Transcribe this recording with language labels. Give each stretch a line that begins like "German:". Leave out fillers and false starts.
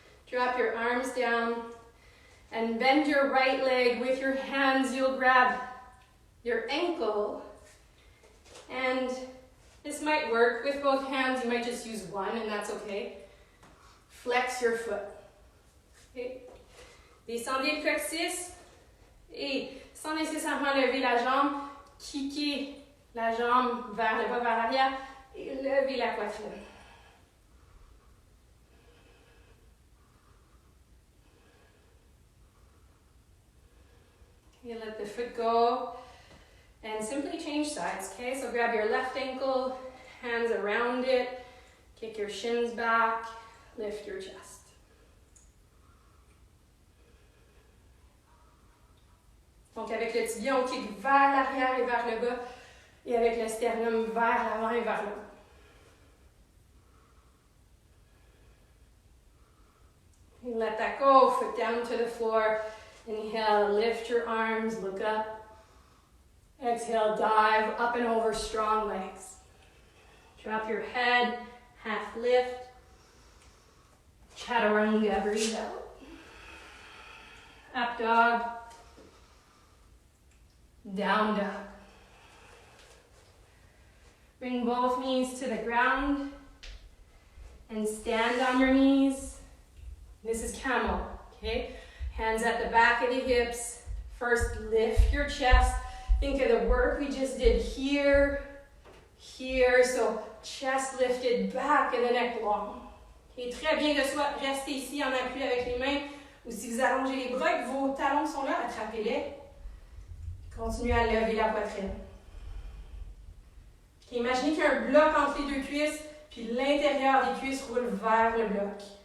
English: Drop your arms down and bend your right leg with your hands. You'll grab your ankle. And this might work with both hands. You might just use one and that's okay. Flex your foot. Okay.
French: Descendez le coccyx et sans nécessairement lever la jambe, kicker la jambe vers le bas, vers l'arrière et lever la poitrine.
English: You let the foot go and simply change sides, okay? So grab your left ankle, hands around it, kick your shins back, lift your chest.
French: Donc avec le tibia, on kick vers l'arrière et vers le bas, et avec le sternum vers l'avant et vers le bas.
English: And let that go, foot down to the floor. Inhale, lift your arms, look up. Exhale, dive up and over, strong legs. Drop your head, half lift. Chaturanga, breathe out. Up dog. Down dog. Bring both knees to the ground and stand on your knees. This is camel, okay? Hands at the back of the hips. First, lift your chest. Think of the work we just did here, here. So, chest lifted back and the neck long.
French: Okay, très bien de soit rester ici en appui avec les mains. Ou si vous allongez les bras et que vos talons sont là, attrapez-les. Continuez à lever la poitrine. Okay, imaginez qu'il y a un bloc entre les deux cuisses, puis l'intérieur des cuisses roule vers le bloc.